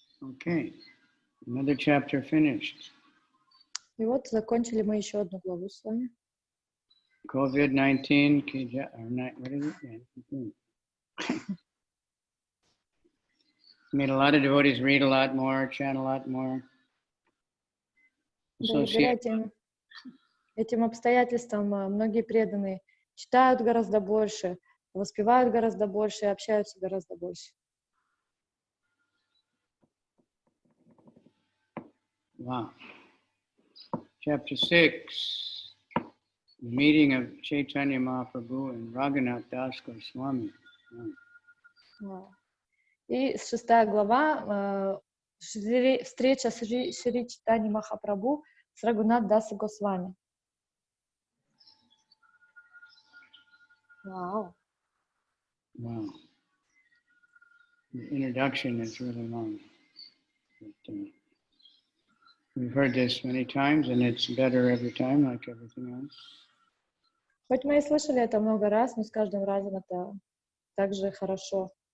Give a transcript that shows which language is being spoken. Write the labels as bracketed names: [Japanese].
[English] Okay, another chapter finished. [Russian] И вот закончили мы еще одну главу с вами. [English] COVID-19, what is it? Made a lot of devotees read a lot more, chant a lot more. [Russian] Благодаря этим обстоятельствам многие преданные читают гораздо больше, воспевают гораздо больше и общаются гораздо больше. [English] Wow. Chapter 6, the meeting of Chaitanya Mahaprabhu and Raghunātha Gosvāmī. Wow. [Russian] И 6 глава встреча Шри Чайтаньи Махапрабху с Рагхунатха даса Госвами. [English] Wow. Wow. The introduction is really long. But, we've heard this many times, and it's better every time, like everything else. [Russian] Хоть мы и слышали это много раз, но с каждым разом это так же хорошо.